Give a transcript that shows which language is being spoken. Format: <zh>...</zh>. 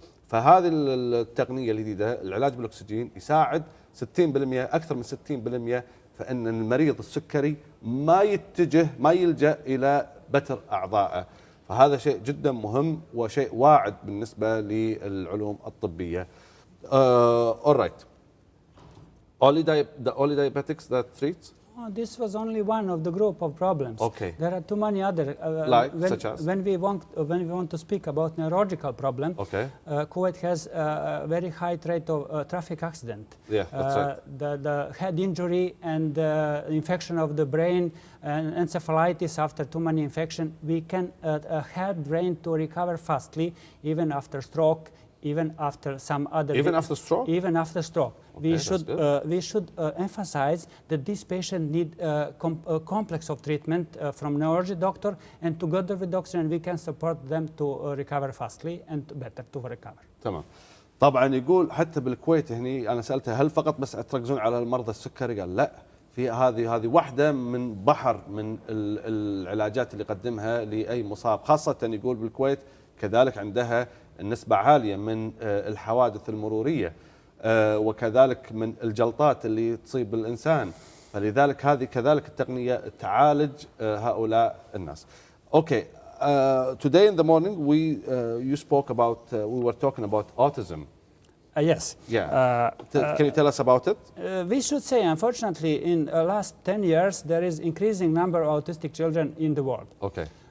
<ar>فهذه التقنية الجديدة العلاج بالأكسجين يساعد 60% أكثر من 60%، فإن المريض السكري ما يلجأ إلى بتر أعضائه. فهذا شيء جدا مهم وشيء واعد بالنسبة للعلوم الطبية.</ar> <en>All right. Only diabetics that treats? Oh, this was only one of the group of problems. Okay. There are too many other. Such as? When we want to speak about neurological problem, Okay. Kuwait has a very high rate of traffic accident. Yeah, that's right. The head injury and infection of the brain and encephalitis after too many infection, we can help brain to recover fastly, even after stroke, even after some other. Even after stroke? Even after stroke. Okay, we should emphasize that this patient need a complex of treatment from neurology doctor, and together with oxygen we can support them to recover fastly and better to recover.</en> <ar>تمام. طبعا يقول حتى بالكويت هني انا سالته هل فقط بس تركزون على المرضى السكري؟ قال لا، في هذه واحده من بحر من العلاجات اللي يقدمها لاي مصاب، خاصه يقول بالكويت كذلك عندها النسبه عاليه من الحوادث المروريه، وكذلك من الجلطات اللي تصيب الإنسان، فلذلك هذه كذلك التقنية تعالج هؤلاء الناس.</ar> <en>Okay, today in the morning you spoke about we were talking about autism. Yes. Yeah. Can you tell us about it? We should say, unfortunately, in the last 10 years there is increasing number of autistic children in the world. Okay.</en>